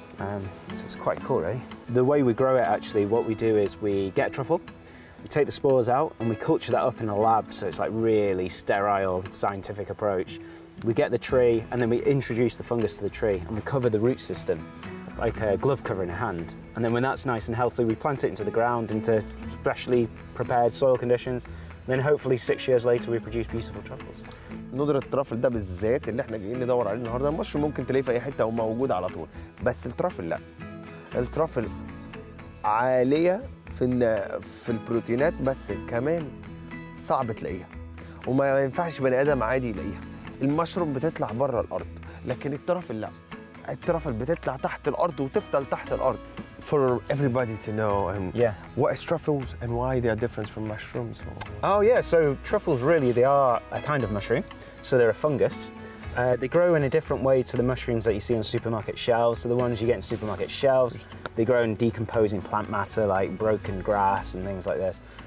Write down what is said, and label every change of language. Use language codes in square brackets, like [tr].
[en] So it's quite cool, really. The way we grow it actually, what we do is we get a truffle, we take the spores out and we culture that up in a lab, so it's like really sterile, scientific approach. We get the tree and then we introduce the fungus to the tree and we cover the root system like a glove covering a hand. And then when that's nice and healthy, we plant it into the ground into specially prepared soil conditions. Then hopefully 6 years later we produce beautiful truffles. [ar] ندرة الترافل ده بالذات اللي احنا جايين ندور عليه النهارده، المشروم ممكن تلاقيه في اي حته وموجود على طول، بس الترافل لا. الترافل عاليه في البروتينات، بس كمان صعب تلاقيها وما ينفعش بني ادم عادي يلاقيها. المشروم بتطلع بره الارض، لكن الترافل لا. الترافل بتطلع تحت الارض وتفضل تحت الارض. [en] For everybody to know, what is truffles and why they are different from mushrooms? Oh yeah, so truffles really, they are a kind of mushroom. So they're a fungus. They grow in a different way to the mushrooms that you see on supermarket shelves. So the ones you get in supermarket shelves, they grow in decomposing plant matter like broken grass and things like this.